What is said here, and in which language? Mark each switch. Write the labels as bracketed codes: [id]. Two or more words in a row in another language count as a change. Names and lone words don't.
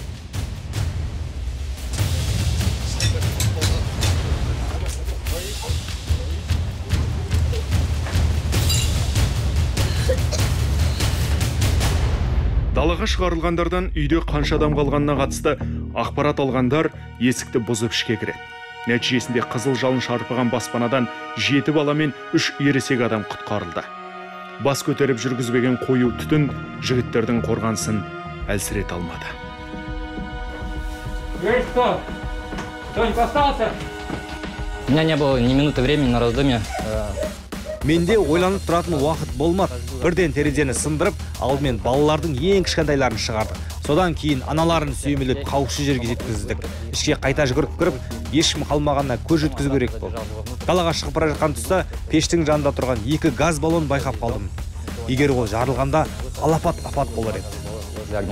[kk] Далаға шығарылғандардан үйде қанша адам қалғанына қатысты ақпарат алғандар есікті бұзып ішке кіреді. Нәтижесінде қызыл жалын шарпыған баспанадан 7 бала мен 3 ересек адам құтқарылды. Бас көтеріп жүргізбеген қою түтін жігіттердің қорғанысын әлсірете алмады. [ru] Кто-нибудь остался? У меня не было ни минуты времени на раздумье. [kk] Менде ойланып тұратын уақыт болмады. Бірден терезені сындырып, алдымен балалардың ең кішкентайларын шығарды. Содан кейін аналарын сүйемелеп қауіпсіз жерге жеткіздік. Ішке қайта жүгіріп кіріп, ешкім қалмағанына көз жеткізу керек болды. Далаға шығып бара жатқан тұста пештің жанында тұрған 2 газ баллон байқап қалдым. Егер ол жарылғанда алапат апат болар еді.